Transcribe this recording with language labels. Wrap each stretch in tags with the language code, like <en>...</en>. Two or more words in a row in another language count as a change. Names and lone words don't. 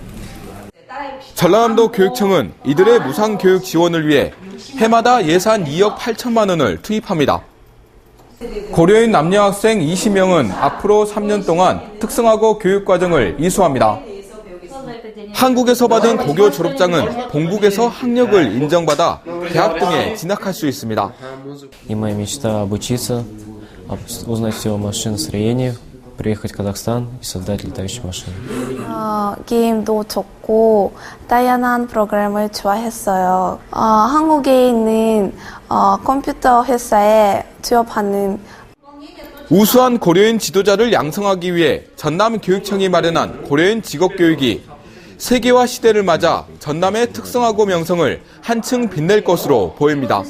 <ko>전라남도 교육청은 이들의 무상 교육 지원을 위해 해마다 예산 2억 8천만 원을 투입합니다. 고려인 남녀 학생 20명은 앞으로 3년 동안 특성화고 교육과정을 이수합니다. 한국에서 받은 고교 졸업장은 본국에서 학력을 인정받아 대학 등에 진학할 수 있습니다.</ko> <ru>И моя мечта обучиться, узнать все о машиностроении, приехать в Казахстан и создать летающие машины.</ru> <ko>게임도 좋고 다양한 프로그램을 좋아했어요. 한국에 있는 컴퓨터 회사에 취업하는 우수한 고려인 지도자를 양성하기 위해 전남교육청이 마련한 고려인 직업교육이 세계화 시대를 맞아 전남의 특성화고 명성을 한층 빛낼 것으로 보입니다.</ko>